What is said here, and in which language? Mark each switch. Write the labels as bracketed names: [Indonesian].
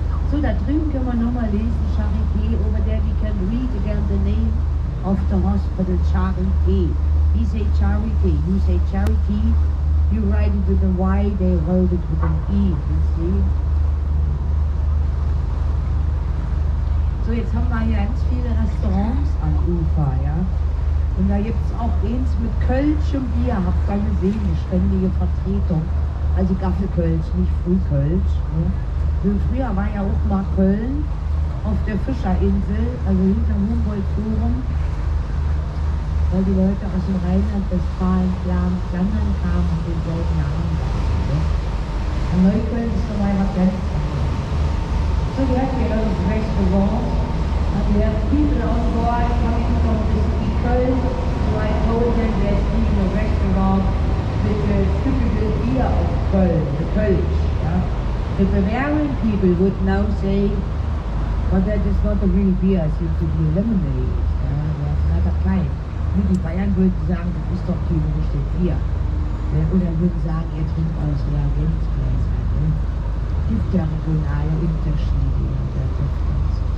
[German] So, da drüben können wir nochmal lesen, [English] Charité, over there we can read again the name of the hospital, Charité. We say Charité, you say Charity, you write it with a Y, they wrote it with an E, you see. [German] So, jetzt haben wir hier ganz viele Restaurants am Ufer, ja. Und da gibt es auch eins mit Kölsch und Bier, habt ihr gesehen, eine ständige Vertretung. Also Gaffelkölsch, nicht Frühkölsch. Ne? So, früher war ja auch mal Köln auf der Fischerinsel, also hinter dem Humboldt-Forum, weil die Leute aus dem Rheinland-Westfalen, Flandern kamen und denselben Namen hatten. Ne? Und Neukölln ist nochmal was ganz anderes. [English] So, we have here a lot of restaurants, and we have people on board coming from the city Köln. So I told them there's even a restaurant with the typical beer of Köln, the Kölsch. Yeah? The Bavarian people would now say, but that is not a real beer, it seems to be a lemonade. That's another kind. [German] Die Bayern würden sagen, das ist doch hier richtig Bier. Oder würden sagen, ihr trinkt aus Reagenzgläsern. Gibt ja regionale Unterschiede in der Substanz.